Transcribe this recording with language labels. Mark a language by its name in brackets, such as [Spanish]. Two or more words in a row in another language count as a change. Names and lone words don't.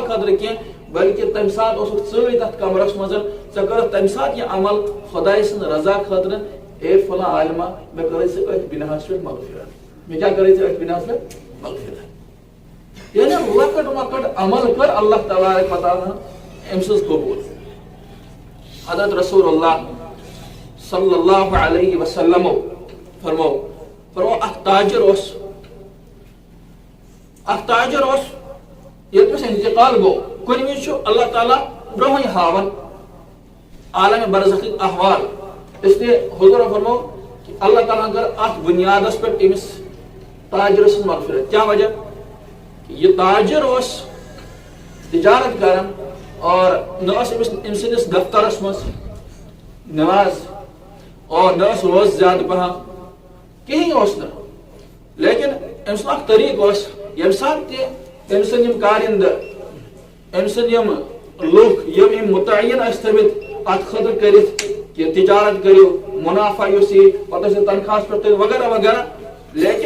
[Kashmiri] خٲطرٕ کینٛہہ بلکہِ تمہِ ساتہٕ اوسُکھ ژٕے تتھ کمرس منٛز ژےٚ کٔرٕکھ تمہِ ساتہٕ یہِ عمل خۄداے سٕنٛز رضا خٲطرٕ اے فلاں عالما مےٚ کٔرٕے ژےٚ أتھۍ گُناہس پٮ۪ٹھ مغفرت مےٚ کیٛاہ کٔرٕے ژےٚ أتھۍ گُناہس پٮ۪ٹھ مغفرت یعنی لۄکٕٹ مۄکٕٹ عمل کٔر اللہ تبارک و تعالیٰ أمۍ سٕنٛز قبوٗل حضرت رسول اللہ [Arabic] صلی اللہ علیہ وسلم [Kashmiri] فرمو اکھ تاجر اوس ییٚلہِ تٔمِس انتقال گوٚو کُنہِ وِزِ چھُ اللہ تعالیٰ برونٛہٕے ہاوان عالمِ برزخٕکۍ احوال [Urdu] اس لیے [Kashmiri] حضور فرمو کہ اللہ تعالیٰ کٔر اتھ بُنیادس پٮ۪ٹھ أمِس تاجرٕ سٕنٛز مغفرت کیٛاہ وجہ یہِ تاجر اوس تجارت کران اور نہ ٲس أمِس أمۍ سٕنٛدِس دفترس منٛز نماز اور نہ ٲس روز زیادٕ پہم کہیٖنۍ اوس نہٕ لیکن أمۍ سُنٛد اکھ طریٖقہٕ اوس ییٚمہِ ساتہٕ تہِ أمۍ سٕنٛدۍ یِم کارِنٛدٕ أمۍ سٕنٛدۍ یِم لُکھ یِم أمۍ مُتعین ٲسۍ تھٲمٕتۍ اتھ خٲطرٕ کٔرِتھ کہ تجارت کٔرِو مُنافع یُس یی پتہٕ ٲسۍ تنخواہس پٮ۪ٹھ تُہۍ وغیرہ وغیرہ لیکن